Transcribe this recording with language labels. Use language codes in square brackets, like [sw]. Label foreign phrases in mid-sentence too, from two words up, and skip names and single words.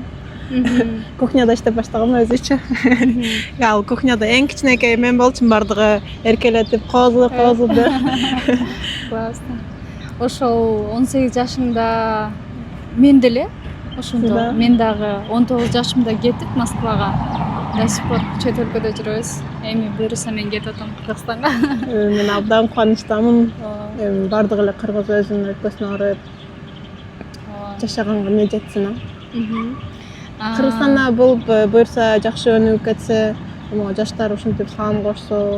[ky] Кухняда иштеп баштагам өзүчө. Ал кухняда эң кичинекей мен болчумун, бардыгы эркелетип, козулуп. Классно. Ошол 18 жашыңда мен деле ошондо Да. мен дагы 19 жашымда кетип Москвага [ru] до сих пор [ky] чет өлкөдө жүрөбүз. Эми буюрса мен кетип атам Кыргызстанга. Мен абдан кубанычтамын. Бардык эле кыргыз өзүнүн өлкөсүнө барып жашаганга эмне жетсин. Кыргызстанда болуп буюрса жакшы өнүгүп кетсе, жаштар ушинтип салам кошсо,